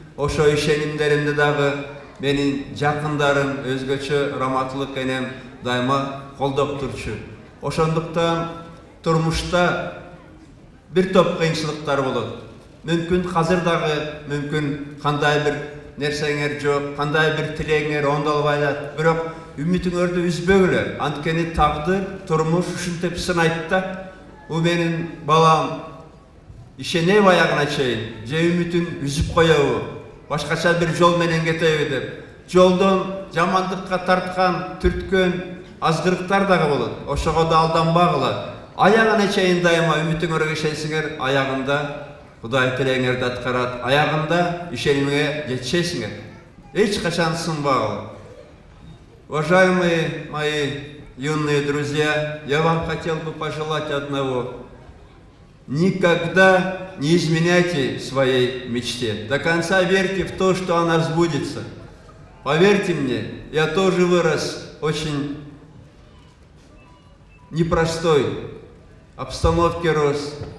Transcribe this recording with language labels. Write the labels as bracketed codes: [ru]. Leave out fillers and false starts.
[ky] Ошо ишенимдеримди дагы менин жакындарым, өзгөчө Раматылык энем дайыма колдоп турчу. Ошондуктан турмушта бир топ кыйынчылыктар болот. Мүмкүн азыр дагы, мүмкүн кандай бир нерсеңер жок, кандай бир тилегиңер оңдолбой атат. Бирок үмүтүңөрдү үзбөгүлө. Анткени тагдыр, турмуш ушинтип сынайт да. Бул менин балам ишенеби аягына чейин, же үмүтүн үзүп коебу, башкача бир жол менен кетеби деп. Жолдон жамандыкка тарткан, түрткөн азгырыктар дагы болот. Ошого да алданбагыла. Аягына чейин дайыма үмүтүңөргө ишенсеңер, аягында Кудай тилегиңерди аткарат, аягында ишенимиңе жетишесиңер. Эч качан сынбагыла. [ru] Уважаемые мои юные друзья, я вам хотел бы пожелать одного. Никогда не изменяйте своей мечте. До конца верьте в то, что она сбудется. Поверьте мне, я тоже вырос в очень непростой обстановке рос.